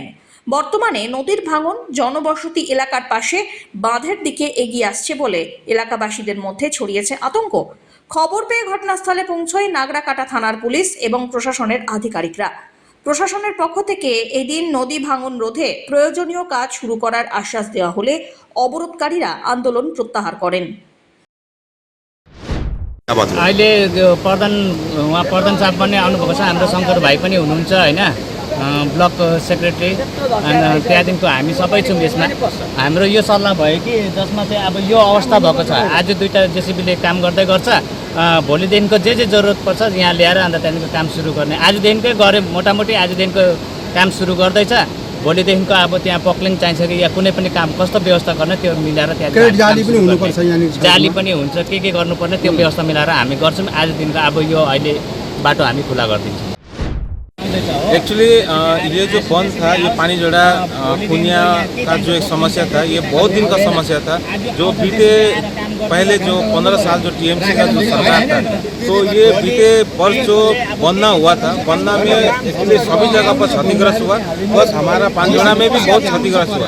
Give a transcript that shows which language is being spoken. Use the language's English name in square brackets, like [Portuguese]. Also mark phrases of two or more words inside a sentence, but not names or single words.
[Bangla] বর্তমানে নদীর ভাঙন জনবসতি এলাকার পাশে বাঁধের দিকে এগিয়ে আসছে বলে এলাকাবাসীদের মধ্যে ছড়িয়েছে আতঙ্ক। খবর পেয়ে ঘটনাস্থলে পৌঁছয় নাগরাকাটা থানার পুলিশ এবং প্রশাসনের আধিকারিকরা। প্রশাসনের পক্ষ থেকে এদিন নদী ভাঙন রোধে প্রয়োজনীয় কাজ শুরু করার আশ্বাস দেওয়া হলে অবরোধকারীরা আন্দোলন প্রত্যাহার করেন। [Nepali] अहिले उहाँ प्रधान साहब पनि आउनुभएको छ, हाम्रो शङ्कर भाइ पनि हुनुहुन्छ होइन, [English] block secretary, [Nepali] अनि त्यहाँदेखिको हामी सबै छौँ यसमा। हाम्रो यो सल्लाह भयो कि जसमा चाहिँ अब यो अवस्था भएको छ, आज दुईवटा जेसिबीले काम गर्दै गर्छ, भोलिदेखिको जे जरुरत पर्छ यहाँ ल्याएर अन्त त्यहाँदेखिको काम सुरु गर्ने। आजदेखिकै गऱ्यो, मोटामोटी आजदेखिको काम सुरु गर्दैछ, भोलिदेखिको अब त्यहाँ पक्लिङ चाहिन्छ कि या कुनै पनि काम कस्तो व्यवस्था गर्ने त्यो मिलाएर त्यहाँ जाली पनि हुन्छ, के गर्नुपर्ने त्यो व्यवस्था मिलाएर हामी गर्छौँ। आजदेखिको अब यो अहिले बाटो हामी खुला गरिदिन्छौँ। [Hindi] एक्चुअली ये जो बंद था, ये पानीझोड़ा पुनिया का जो एक समस्या था, ये बहुत दिन का समस्या था। जो बीते पहले जो 15 साल जो टीएमसी का जो सरकार था, तो ये बीते वर्ष जो बन्ना हुआ था, बन्ना में एक्चुअली सभी जगह पर क्षतिग्रस्त हुआ, बस हमारा पांझोड़ा में भी बहुत क्षतिग्रस्त हुआ।